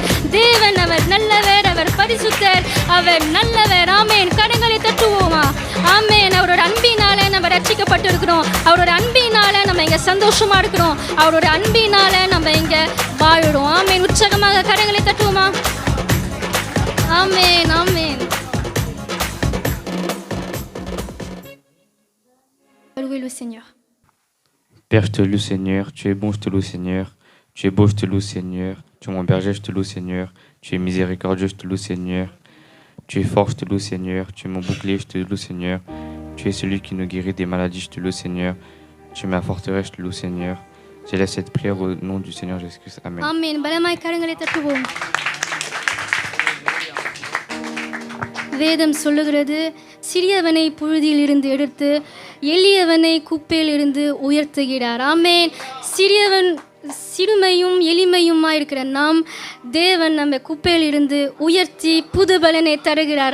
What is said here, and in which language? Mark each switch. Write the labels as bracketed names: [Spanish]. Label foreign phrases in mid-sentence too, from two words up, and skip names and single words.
[Tamil] தேவன் அவர் நல்லவர், அவர் பரிசுத்தர், அவர் நல்லவர். ஆமென். கரங்களை தட்டுவோமா? ஆமென். அவரோட அன்பினால நம்ம ரட்சிக்கப்பட்டிருக்கிறோம். அவரோட அன்பினால நம்ம இங்க சந்தோஷமா இருக்கிறோம். அவரோட அன்பினால நம்ம இங்க வாழுறோம். ஆமென். உற்சாகமாக கரங்களை தட்டுவோமா? ஆமென், ஆமென். [French] Louez le Seigneur. Père, je te loue, Seigneur. Tu es bon, je te loue, Seigneur. Tu es beau, je te loue, Seigneur. Tu es mon berger, je te loue, Seigneur. Tu es miséricordieux, je te loue, Seigneur. Tu es fort, je te loue, Seigneur. Tu es mon bouclier, je te loue, Seigneur. Tu es celui qui nous guérit des maladies, je te loue, Seigneur. Tu es ma forteresse, je te loue, Seigneur. J'élève cette prière au nom du Seigneur Jésus-Christ. Amen. [Tamil] ஆமென். பலமாய் கரங்களை தட்டுவோம். வேதம் சொல்லுகிறது, சிறியவனை புழுதியில் இருந்து எடுத்து எளியவனை குப்பையில் இருந்து உயர்த்துகிறார். ஆமென். சிறுமையும் எளிமையுமா இருக்கிற நாம் தேவன் நம்ம குப்பையில் இருந்து உயர்த்தி புது பலனை தருகிறார்.